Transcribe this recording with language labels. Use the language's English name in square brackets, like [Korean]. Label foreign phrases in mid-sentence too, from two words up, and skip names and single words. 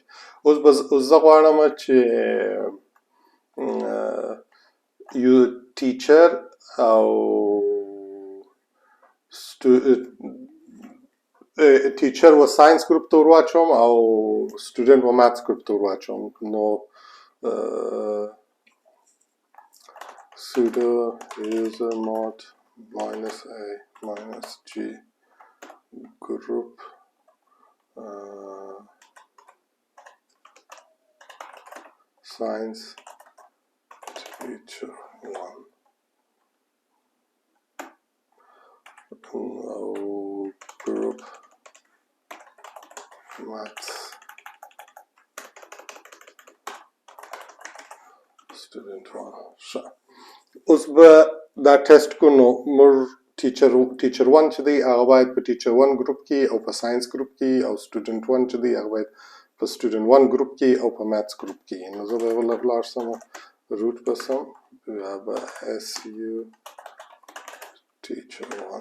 [Pashto] اوس به زه غواړم چې یو ټیچر او ټیچر و [English] science group [Pashto] ته ور واچوم او سټوډنټ و [English] maths group [Pashto] ته ور واچوم. نو [English] sudo user mod -a-g group science teacher 1 group maths student 1. [Pashto] اوس به دا ټیسټ کو. نو موږ ټیچر 1 چې دی هغه باید په ټیچر 1 ګروپ کې او په [English] science group [Pashto] کې، او سټوډنټ 1 چې دی هغه باید په سټوډنټ 1 ګروپ کې او په [English] maths group [Pashto] کې. نو زه به ولاړ شم روټ به سم، بیا به [English] SU teacher [Pashto] 1.